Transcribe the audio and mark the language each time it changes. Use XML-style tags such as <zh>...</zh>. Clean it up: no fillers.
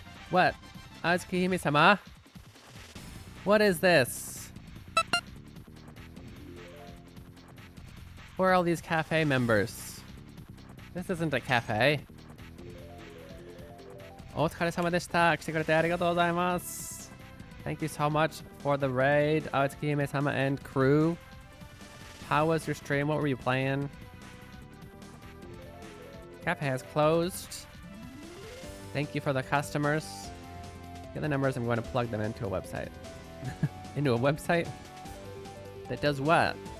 <en>What? Atsukihime-sama? What is this? Where are all these cafe members? This isn't a cafe.</en> <ja>お疲れ様でした。来てくれてありがとうございます。</ja> <en>Thank you so much for the raid, Atsukihime-sama and crew. How was your stream? What were you playing? Cafe has closed. Thank you for the customers. Get the numbers. I'm going to plug them into a website. Into a website? That does what?</en>